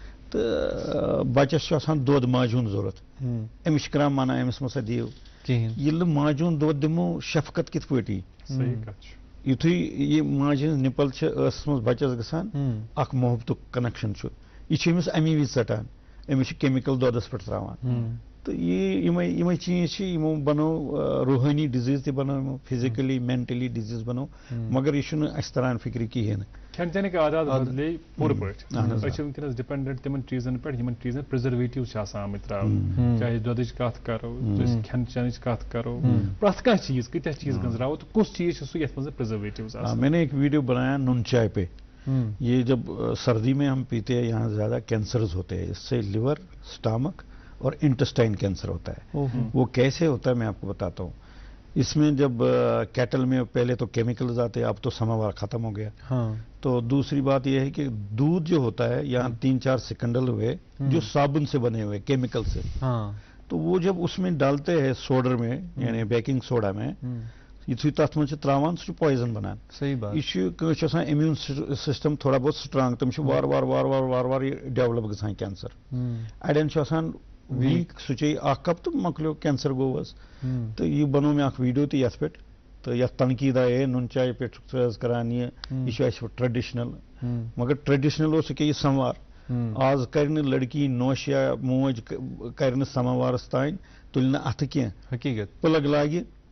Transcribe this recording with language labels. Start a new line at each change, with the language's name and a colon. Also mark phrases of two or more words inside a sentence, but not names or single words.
Kashmiri: تہٕ بچس چھُ آسان دۄد ماجہِ ہُنٛد ضوٚرتھ أمِس چھِ کران منع أمِس مہ سا دِیِو ییٚلہِ نہٕ ماجہِ ہُنٛد دۄد دِمو شفقت کِتھ پٲٹھۍ یی یِتھُے یہِ ماجہِ ہٕنٛز نِپل چھِ ٲسس منٛز بچس گژھان اکھ محبتُک کنیکشن چھُ یہِ چھُ أمِس امی وِزِ ژٹان أمِس چھِ کیمِکل دۄدس پٮ۪ٹھ تراوان تہٕ یِمے چیٖز چھِ یِمو بنوو روحٲنی ڈِزیٖز تہِ بنوو یِمو
English: physically mentally diseases
Kashmiri: بنوو مگر یہِ چھُنہٕ اَسہِ تران فِکرِ کِہیٖنۍ نہٕ کھٮ۪ن چٮ۪نٕکۍ عادات بدلے پوٗرٕ پٲٹھۍ أسۍ چھِ وٕنکٮ۪نس ڈِپینڈنٹ تِمن چیٖزن پٮ۪ٹھ یِمن چیٖزن پرٛزرویٹِو چھِ آسان آمٕتۍ تراونہٕ چاہے دۄدٕچ کتھ کرو أسۍ کھٮ۪ن چٮ۪نٕچ کتھ کرو پرٛٮ۪تھ کانٛہہ چیٖز کۭتیاہ چیٖز گنٛزراوو تہٕ کُس چیٖز چھُ سُہ یتھ منٛز پرٛزرویٹِوز آسان.
Urdu: میں نے ایک ویڈیو بنایا نون چائے پہ یہ جب سردی میں ہم پیتے ہیں یہاں زیادہ کینسرز ہوتے ہیں اس سے
English: liver stomach
Urdu: اور
English: intestine cancer
Urdu: ہوتا ہے وہ کیسے ہوتا ہے میں آپ کو بتاتا ہوں. اس میں جب کیٹل میں پہلے تو کیمیکلز آتے ہیں اب تو سماوار ختم ہو گیا تو دوسری بات یہ ہے کہ دودھ جو ہوتا ہے یہاں 3-4 سکنڈل ہوئے جو صابن سے بنے ہوئے کیمیکل سے تو وہ جب اس میں ڈالتے ہیں سوڈر میں یعنی
English: baking soda
Urdu: میں
Kashmiri: یُتھُے تَتھ منٛز چھِ ترٛاوان سُہ چھُ پویزن بنان یہِ چھُ کٲنٛسہِ چھُ آسان immune system
Urdu: تھوڑا بہت
Kashmiri: سٹرانگ تِم چھِ وارٕ یہِ ڈیولپ گژھان کینسر اڑٮ۪ن چھُ آسان ویٖک سُہ چیٚیہِ 1 کپ تہٕ مۄکلیو کینسر گوٚو حظ تہٕ یہِ بنوو مےٚ اکھ ویٖڈیو تہِ یتھ پٮ۪ٹھ تہٕ یتھ تنقیٖد آیے نُن چاے پٮ۪ٹھ چھُکھ ژٕ حظ کران یہِ چھُ اَسہِ ٹریڈِشنل مگر ٹریڈِشنل اوس یہِ کہِ یہِ سموار آز کرِ نہٕ لڑکی نوش یا موج کرِ نہٕ سماوارس تانۍ تُلہِ نہٕ اتھٕ کینٛہہ حقیٖقت پٕلگ لاگہِ